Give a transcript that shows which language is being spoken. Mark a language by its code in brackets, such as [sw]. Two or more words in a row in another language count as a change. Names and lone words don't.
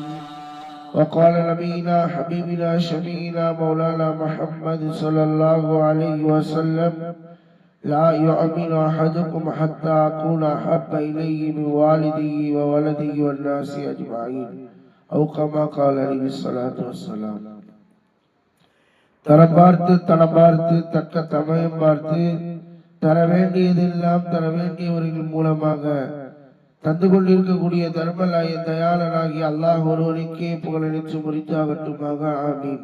[ar] وقال نبينا حبيبنا شفيعنا مولانا محمد صلى الله عليه وسلم لا يؤمن أحدكم حتى أكون أحب إليه من والده وولده والناس أجمعين أو كما قال عليه الصلاة والسلام. [ta] தரம் பார்த்து தனம் பார்த்து தக்க சமயம் பார்த்து தர வேண்டியதெல்லாம் தர வேண்டியவர்கள் மூலமாக தந்து கொண்டிருக்கக்கூடிய தர்மலாய தயாளனாகி அல்லாஹ் ஒருவனுக்கே புகழெழுச்சி முறித்தாகட்டுமாக. ஆமீன்.